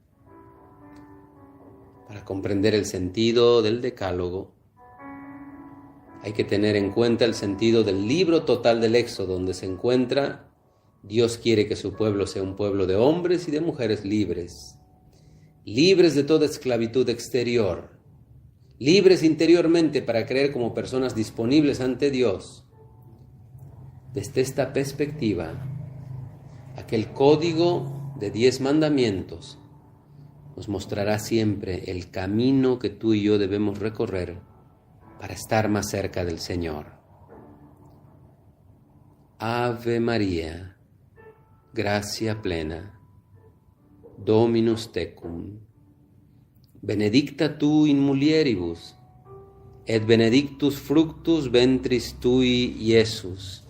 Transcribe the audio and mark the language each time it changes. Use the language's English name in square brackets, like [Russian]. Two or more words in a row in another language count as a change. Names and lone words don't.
[Spanish] Para comprender el sentido del decálogo, hay que tener en cuenta el sentido del libro total del Éxodo, donde se encuentra: Dios quiere que su pueblo sea un pueblo de hombres y de mujeres libres, libres de toda esclavitud exterior, libres interiormente para creer como personas disponibles ante Dios. Desde esta perspectiva, aquel código de 10 mandamientos nos mostrará siempre el camino que tú y yo debemos recorrer para estar más cerca del Señor. [Latin] Ave María, gracia plena, Dominus tecum, benedicta tu in mulieribus, et benedictus fructus ventris tui, Iesus.